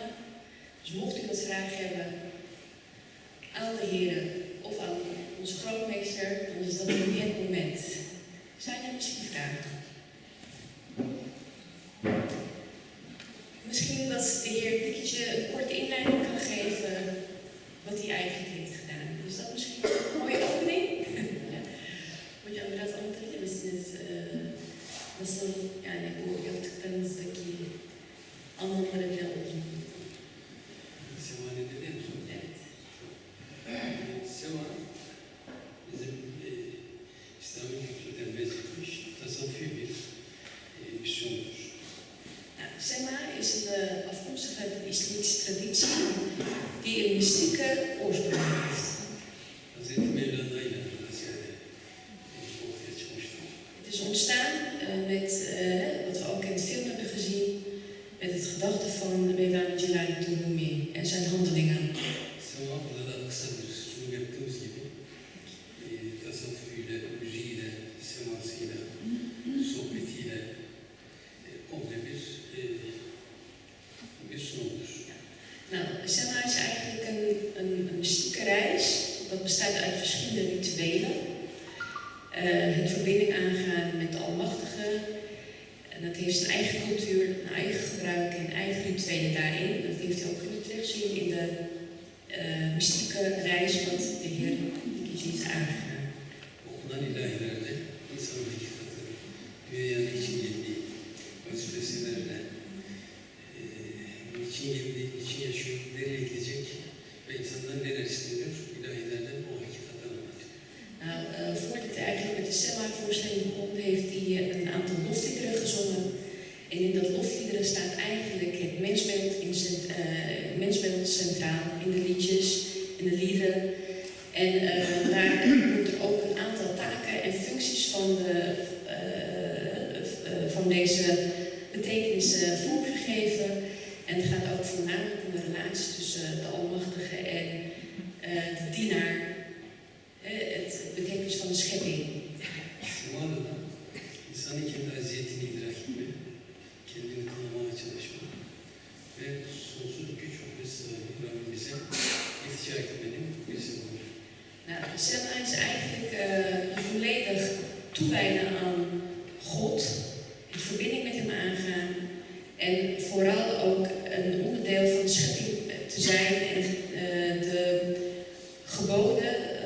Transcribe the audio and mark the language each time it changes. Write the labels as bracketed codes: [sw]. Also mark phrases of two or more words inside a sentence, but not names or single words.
[nl] Dus mocht u wat vragen hebben aan de heren of aan onze grootmeester, dan is dat nu het moment. Zijn er misschien vragen? Misschien dat de heer Dikketje een korte inleiding kan geven wat hij eigenlijk heeft gedaan. Is dat misschien een mooie opening? [tr] Hocam biraz anlatabilir misiniz? Nasıl yani bu yaptıklarınızdaki anlamları bile olduğunu? Sema'nın dedi mi? Evet. Sema bizim İslami kültürden bezilmiş tasavvufi bir misyondur. [nl] Nou, Sema is afkomstig uit de islamitische traditie die een mystieke oorsprong heeft. [tr] Hazreti Mevlana ile ziyade ortaya çıkmıştır. [nl] Het is ontstaan met wat we ook in het film hebben gezien, met het gedachte van mevlana Rumi en zijn handelingen. [tr] Sema burada da kısa bir sunum yaptığımız gibi tasavvufuyla, müziğiyle, semasıyla, sohbetiyle komple bir sunumdur. [nl] Nou, Sema is eigenlijk een mystieke reis. Dat bestaat uit verschillende rituelen. Het verbinding aangaan met de Almachtige. En dat heeft zijn eigen cultuur, een eigen gebruik en eigen rituelen daarin. Dat heeft u ook kunnen terugzien in de mystieke reis wat de Heer Bikidje is aangegaan. [tr] Okunan ilahilerde insan hakikati, dünyanın için geldiği vazifesilerle niçin geldi, niçin yaşıyor, nereye gidecek ve insandan neler isteniyor, ilahilerden o hakikatleri anlatıyor. [nl] Nou, voordat hij eigenlijk met de Sema-voorstelling begon, heeft hij een aantal lofliederen gezongen. En in dat lofliederen staat eigenlijk het mensbeeld centraal in de liedjes, in de liederen. En daar wordt er ook een aantal taken en functies van deze betekenissen vormgegeven. En het gaat ook voornamelijk om de relatie tussen de Almachtige en de dienaar. Het betekenis van de schepping. [tr] Sema'da da insanın kendi aziyetini idrak etme, kendini tanımaya çalışma ve sonsuz güç ve sahibi Rabbimize iltica etmenin bir sembolü. [nl] Nou, Sema is eigenlijk volledig toewijden aan God, in verbinding met hem aangaan en vooral ook een onderdeel van de schepping te zijn en de geboden